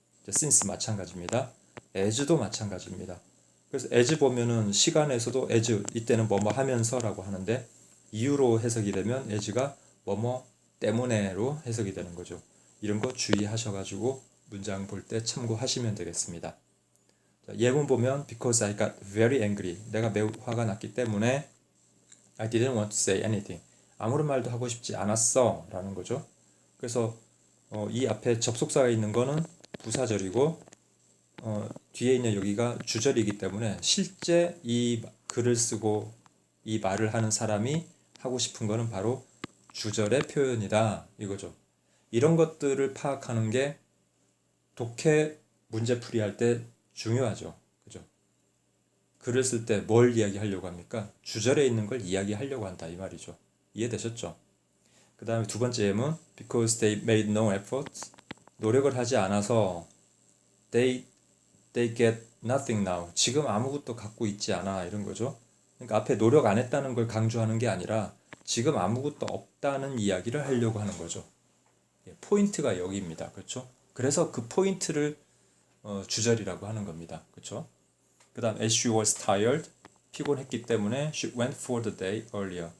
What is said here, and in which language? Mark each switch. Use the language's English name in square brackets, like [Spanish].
[Korean] 이제 since 마찬가지입니다. as도 마찬가지입니다. 그래서 as 보면은 시간에서도 as 이때는 뭐뭐 하면서라고 하는데 이유로 해석이 되면 as가 뭐뭐 때문에로 해석이 되는 거죠. 이런 거 주의하셔가지고 문장 볼 때 참고하시면 되겠습니다. 자, 예문 보면 [English] because I got very angry. [Korean] 내가 매우 화가 났기 때문에 [English] I didn't want to say anything. [Korean] 아무런 말도 하고 싶지 않았어 라는 거죠. 그래서 이 앞에 접속사가 있는 거는 부사절이고 뒤에 있는 여기가 주절이기 때문에 실제 이 글을 쓰고 이 말을 하는 사람이 하고 싶은 거는 바로 주절의 표현이다 이거죠. 이런 것들을 파악하는 게 독해 문제풀이 할 때 중요하죠. 그죠? 글을 쓸 때 뭘 이야기하려고 합니까? 주절에 있는 걸 이야기하려고 한다 이 말이죠. 이해되셨죠? 그 다음에 두 번째 예문 [English] because they made no effort. [Korean] 노력을 하지 않아서 [English] they get nothing now. [Korean] 지금 아무것도 갖고 있지 않아 이런 거죠. 그러니까 앞에 노력 안 했다는 걸 강조하는 게 아니라 지금 아무것도 없다는 이야기를 하려고 하는 거죠. 포인트가 여기입니다. 그렇죠? 그래서 그 포인트를 주절이라고 하는 겁니다. 그렇죠? 그 다음 [English] as she was tired. [Korean] 피곤했기 때문에 [English] she went for the day earlier.